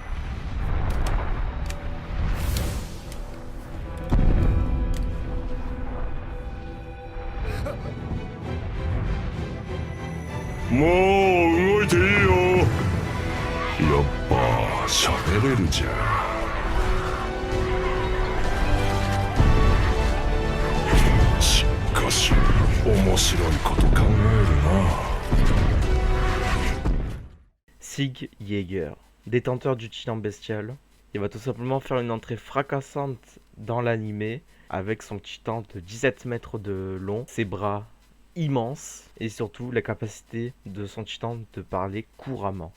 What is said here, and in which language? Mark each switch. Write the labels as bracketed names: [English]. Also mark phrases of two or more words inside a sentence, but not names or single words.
[Japanese] もう動いていいよ。やっぱ喋れるじゃん。しかし面白いこと考えるな。 [French] Sig Jaeger, détenteur du titan bestial, il va tout simplement faire une entrée fracassante dans l'animé avec son titan de 17 mètres de long, ses bras immenses et surtout la capacité de son titan de parler couramment.